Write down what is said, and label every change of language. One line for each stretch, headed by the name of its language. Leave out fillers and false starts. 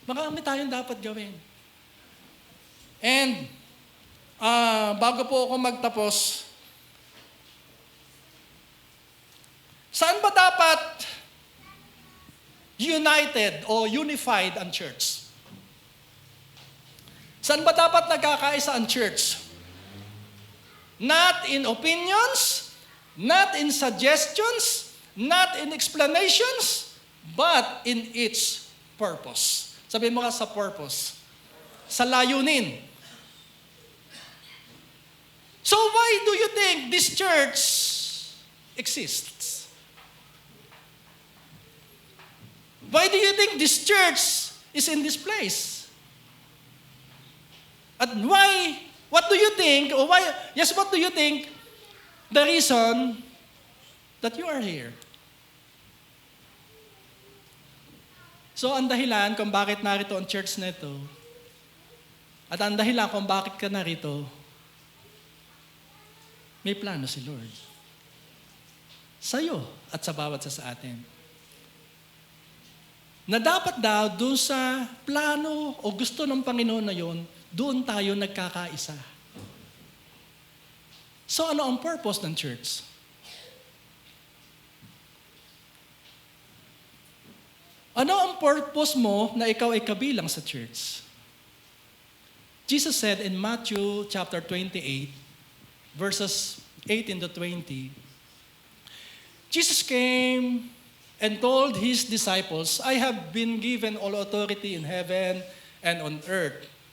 Filipino: Marami tayong dapat gawin. And, bago po ako magtapos, saan ba dapat united o unified ang church? Saan ba dapat nagkakaisa ang church?
English: Not in opinions, not in suggestions, not in explanations, but in its purpose.
Filipino: Sabihin mo ka sa purpose. Sa layunin.
English: So why do you think this church exists? Why do you think this church is in this place? At why, what do you think, or why, yes, what do you think the reason that you are here?
Filipino: So, ang dahilan kung bakit narito ang church na ito, at ang dahilan kung bakit ka narito, may plano si Lord. Sa'yo at sa bawat sa atin. Na dapat daw doon sa plano o gusto ng Panginoon na yon, doon tayo nagkakaisa. So, ano ang purpose ng church? Ano ang purpose mo na ikaw ay kabilang sa church?
English: Jesus said in Matthew chapter 28, verses 18 to 20, Jesus came and told His disciples, I have been given all authority in heaven and on earth.